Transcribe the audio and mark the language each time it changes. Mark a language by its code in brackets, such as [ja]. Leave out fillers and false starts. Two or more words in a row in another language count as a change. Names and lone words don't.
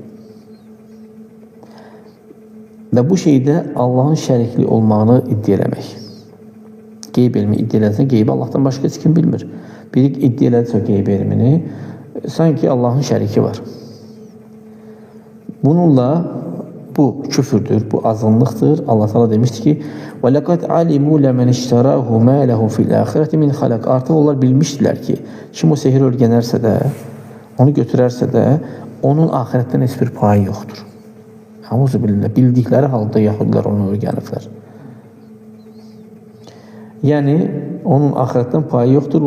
[az] Və bu şeydə Allahın şərikli olmağını iddia eləmək. Qeyb elmi iddia elədirsə, qeybi Allahdan başqa heç kim bilmir. Biri iddia elədirsə qeyb elmini, sanki Allahın şəriki var. Bununla bu küfürdür, bu azınlıktır. Allah Teala demişti ki: [ar] وَلَقَدْ عَلِمُوا لَمَنْ اشْتَرَاهُ مَا لَهُ فِي الْآخِرَةِ مِنْ خَلَقٍ. [az] Artıq onlar bilmişdilər ki, kim o sehir öyrənərsə də, onu götürərsə də, onun ahirətdən heç bir payı yoxdur. Euzubillah, bildikləri halda Yahudilər onu öyrəniblər. Yəni onun ahirətdən payı yoxdur.